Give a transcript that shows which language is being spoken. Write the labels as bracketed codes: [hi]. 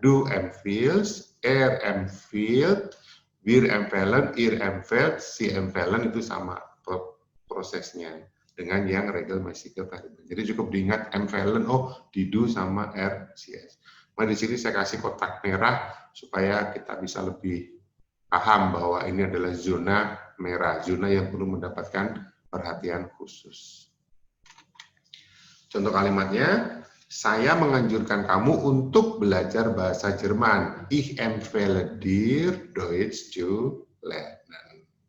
[de] Du empfiehlst, empfiehlt, wir empfehlen, ihr empfiehlt, sie empfehlen [id] itu sama prosesnya dengan yang regelmäßige verben. Jadi cukup diingat empfehlen, oh di do sama RCS. Nah di sini saya kasih kotak merah supaya kita bisa lebih paham bahwa ini adalah zona merah, zona yang perlu mendapatkan perhatian khusus. Contoh kalimatnya, saya menganjurkan kamu untuk belajar bahasa Jerman. [de] Ich empfehle dir Deutsch zu lernen.